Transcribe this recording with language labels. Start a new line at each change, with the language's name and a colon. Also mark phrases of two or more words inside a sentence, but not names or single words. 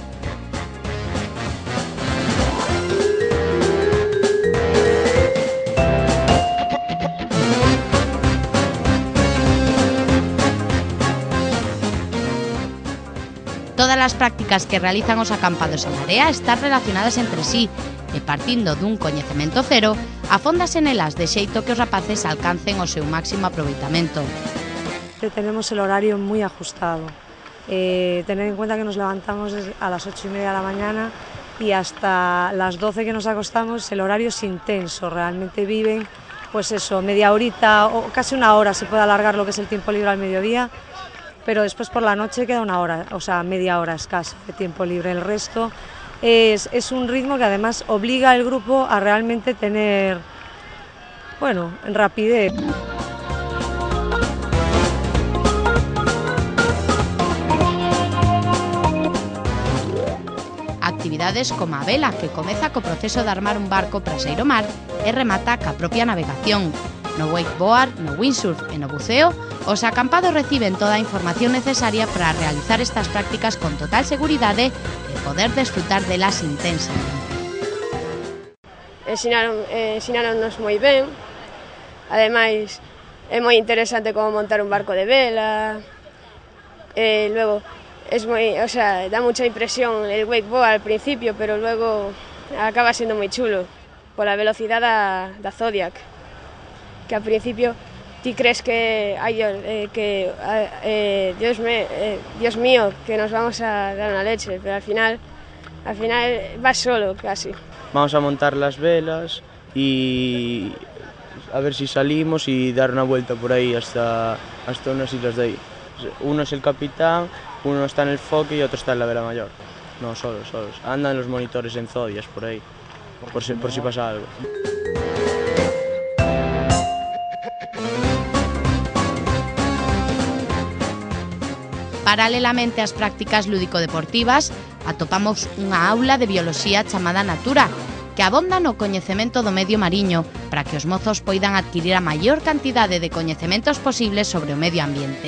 Galician: Todas as prácticas que realizan os acampados en Area están relacionadas entre sí e, partindo dun coñecemento cero, afóndase nelas de xeito que os rapaces alcancen o seu máximo aproveitamento.
Spanish: Tenemos el horario muy ajustado. Tener en cuenta que nos levantamos a las 8:30 de la mañana y hasta las 12 que nos acostamos, el horario es intenso. Realmente viven, pues eso, media horita o casi una hora, se puede alargar lo que es el tiempo libre al mediodía, pero después por la noche queda una hora, o sea, media hora escasa de tiempo libre. El resto es un ritmo que además obliga al grupo a realmente tener, bueno, rapidez.
Galician: Actividades como a vela, que comeza co proceso de armar un barco para saír ao mar e remata ca propia navegación. No wakeboard, no windsurf e no buceo, os acampados reciben toda a información necesaria para realizar estas prácticas con total seguridade e poder desfrutar delas intensamente. Ensinaronnos moi ben, ademais é moi interesante como montar un barco de vela,
Spanish: luego es
Galician: moi,
Spanish: o sea, dá mucha impresión el wakeboard al principio,
Galician: pero luego acaba sendo moi chulo pola velocidade da Zodiac,
Spanish: que al principio ti crees que Dios mío, que nos vamos a dar una leche, pero al final vas solo casi. Vamos a montar las velas y a ver si salimos y dar una vuelta por ahí hasta unas islas de ahí. Uno es el capitán, uno está en el foque y otro está en la vela mayor. No, solos. Andan los monitores en Zodias por ahí, por si pasa algo.
Galician: Paralelamente ás prácticas lúdico-deportivas, atopamos unha aula de bioloxía chamada Natura, que abonda no coñecemento do medio mariño para que os mozos poidan adquirir a maior cantidade de coñecementos posibles sobre o medio ambiente.